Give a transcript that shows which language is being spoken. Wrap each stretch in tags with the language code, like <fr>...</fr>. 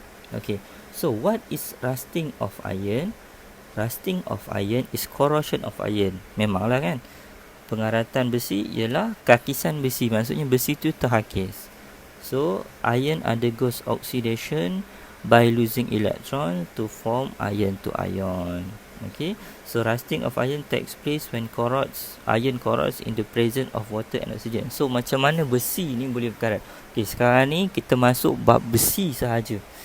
<en>Okay, so what is rusting of iron? Rusting of iron is corrosion of iron.</en> <ms>Memanglah kan, pengaratan besi ialah kakisan besi. Maksudnya besi tu terhakis.</ms> <en>So iron undergoes oxidation by losing electron to form iron to ion. Okay, so rusting of iron takes place when iron corrodes in the presence of water and oxygen.</en> <ms>So macam mana besi ni boleh berkarat? Okay, sekarang ni kita masuk bab besi sahaja.</ms>